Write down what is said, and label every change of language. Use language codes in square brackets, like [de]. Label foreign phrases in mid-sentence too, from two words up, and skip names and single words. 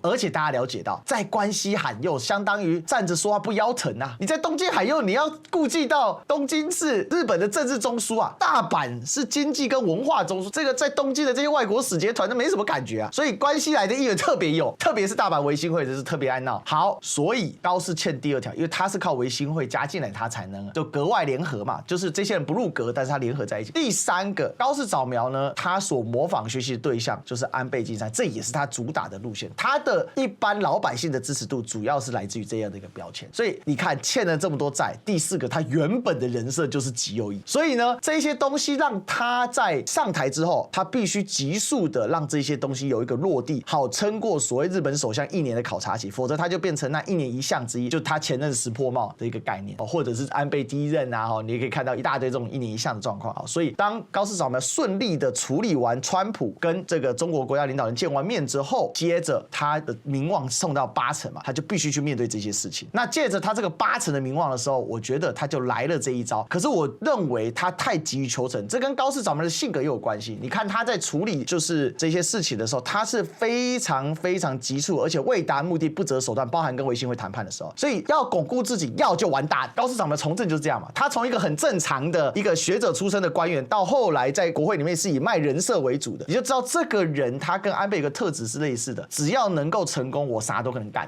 [zh] 而且大家了解到，在關西喊右，相當於站着說話不腰疼啊！你在東京喊右，你要顧忌到東京是日本的政治中樞啊，大阪是經濟跟文化中樞，這個在東京的這些外國使節團都沒什麼感覺啊，所以關西來的議員特別右，特別是大阪維新會就是特別愛鬧。好，所以高市欠第2條，因為他是靠維新會加進來，他才能就閣外聯合嘛，就是這些人不入閣，但是他聯合在一起。第3個，高市早苗呢，他所模仿學習的對象就是安倍晉三，這也是他主打的路線，他的一般老百姓的支持度主要是來自於這樣的一個標籤。所以你看欠了這麼多債，第4個他原本的人設就是極右翼，所以呢這些東西讓他在上台之後，他必須急速的讓這些東西有一個落地，好撐過所謂日本首相1年的考察期，否則他就變成那1年1項之一，就他前任石破茂的一個概念，或者是安倍第1任啊，你也可以看到一大堆這種1年1項的狀況。所以當高市早苗順利的處理完川普跟這個中國國家領導人見完面之後，接着他的民望送到80%嘛，他就必須去面對這些事情。那借着他這個80%的民望的時候，我覺得他就來了這一招。可是我認為他太急於求成，這跟高市早苗的性格也有關係。你看他在處理就是這些事情的時候，他是非常非常急促，而且為達目的不擇手段，包含跟維新會談判的時候，所以要鞏固自己，要就完蛋。高市早苗從政就是這樣嘛，他從一個很正常的一個學者出身的官員，到後來在國會裡面是以賣人設為主的，你就知道這個人他跟安倍有個特質是類似的，只要能夠成功，我啥都可能幹。